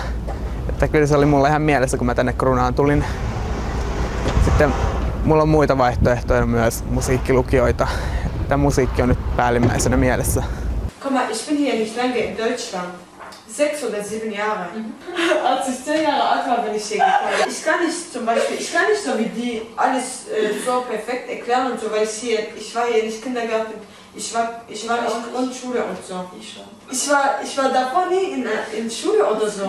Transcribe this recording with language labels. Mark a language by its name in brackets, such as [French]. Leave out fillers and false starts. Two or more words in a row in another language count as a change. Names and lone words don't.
[Finnish] Että kyllä se oli mulle ihan mielessä, kun mä tänne Kruunaan tulin. Sitten mulla on muita vaihtoehtoja myös, musiikkilukioita. Tämä musiikki on nyt päällimmäisenä mielessä. [German] Guck mal, ich bin hier nicht lange in Deutschland. 6 oder 7 Jahre. Als ich 10 Jahre alt war, bin ich hier gekommen. Ich kann nicht so wie die alles so perfekt erklären und so, weil ich war hier nicht Kindergarten. Ich war nicht Grundschule und so. Ich war davor nie in Schule oder so.